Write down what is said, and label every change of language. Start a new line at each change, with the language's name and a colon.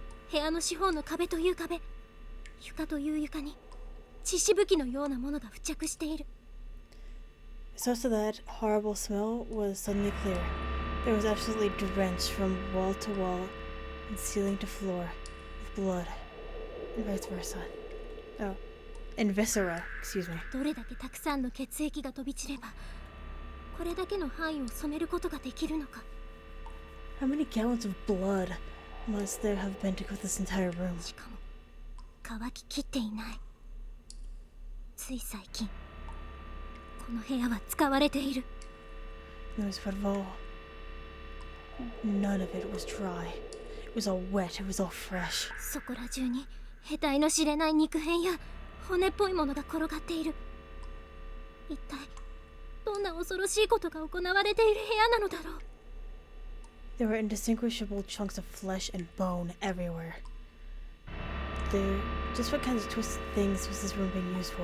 Japanese: 部屋の四方の壁という壁、床という床に血しぶきのようなものが付着している。
English: The source of that horrible smell was suddenly clear. It was absolutely drenched from wall to wall and ceiling to floor with blood, and vice versa. Oh, and viscera, excuse me.
Japanese: どれだけたくさんの血液が飛び散れば、これだけの範囲を染めることができるのか。
English: How many gallons of blood must there have been to coat this entire room?
Japanese: しかも乾ききっていない。つい最近この部屋は使われている。
English: It was what of all. None of it was dry. It was all wet. It was all fresh.
Japanese: そこら中に得体の知れない肉片や骨っぽいものが転がっている。一体どんな恐ろしいことが行われている部屋なのだろう。
English: There were indistinguishable chunks of flesh and bone everywhere. Just what kinds of twisted things was this room being used for?